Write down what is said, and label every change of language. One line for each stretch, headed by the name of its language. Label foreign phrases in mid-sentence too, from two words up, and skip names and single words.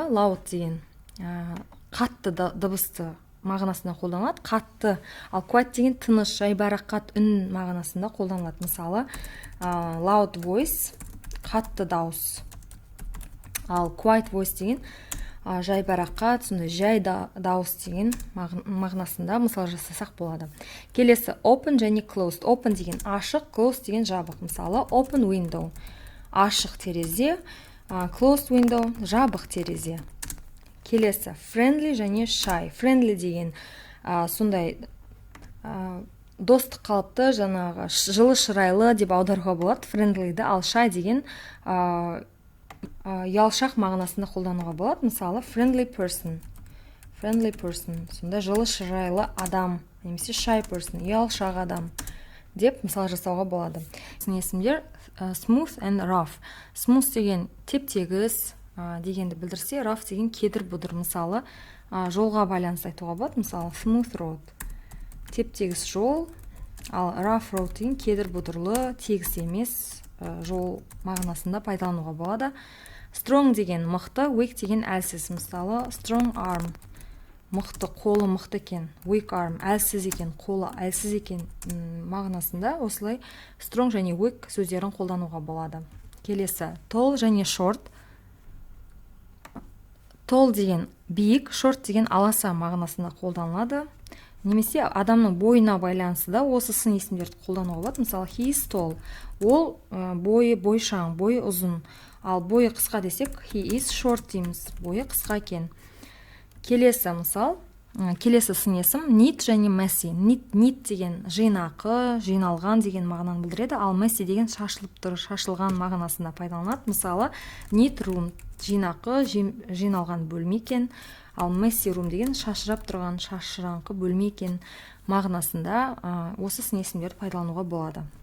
Kazakh: Loud деген қатты дыбысты мағынасында қолданылады, қатты, ал quiet деген тыныш, жайбарақат үн мағынасында қолданылады. Мысалы,
English: loud voice
Kazakh: қатты дауыс, ал
English: quiet voice
Kazakh: деген жайбарақат, сондай жай дауыс деген мағынасында мысал жасасақ болады. Келесі open және closed. Open деген ашық, closed деген жабық. Мысалы,
English: open window
Kazakh: ашық терезе,
English: closed window
Kazakh: жабық терезе. Келесі friendly және shy. Friendly деген сондай достық қалыпты, жаңағы жылы шырайлы деп аударуға болады friendlyді, ал shy деген ұялшақ мағынасында қолдануға болады. Мысалы,
English: friendly person
Kazakh: сонда жылы шырайлы адам, немесе
English: shy person
Kazakh: ұялшақ адам деп мысал жасауға болады. Сын есімдер
English: smooth and rough.
Kazakh: Smooth деген теп-тегіс дегенді білдірсе, rough деген кедір бұдыр. Мысалы, жолға байланысты айтуға болады. Мысалы,
English: smooth road
Kazakh: теп-тегіс жол, ал
English: rough road
Kazakh: деген кедір бұдырлы, тегіс емес жол мағынасында пайдалануға болады. Strong деген мықты, weak деген әлсіз. Мысалы,
English: strong arm
Kazakh: мықты, қолы мықты екен,
English: weak arm
Kazakh: әлсіз екен, қолы әлсіз екен мағынасында осылай strong және weak сөздерін қолдануға болады. Келесі tall және short. Tall деген биік, short деген аласа мағынасында қолданылады. Немесе адамның бойына байланысты да осы сын есімдерді қолдануға болады. Мысалы,
English: he is tall.
Kazakh: Ол бойы бойшаң, бойы ұзын. Ал бойы қысқа десек,
English: he is short дейміз.
Kazakh: Бойы қысқа екен. Келесі мысал, келесі сын есім neat және messy. Neat деген жинақы, жиналған деген мағынаны білдіреді, ал messy деген шашылып тұр, шашылған мағынасында пайдаланады. Мысалы,
English: neat room
Kazakh: жинақы, жиналған бөлме екен, ал
English: messy room
Kazakh: деген шашырап тұрған, шашыраңқы бөлме екен мағынасында осы сын есімдерді пайдалануға болады.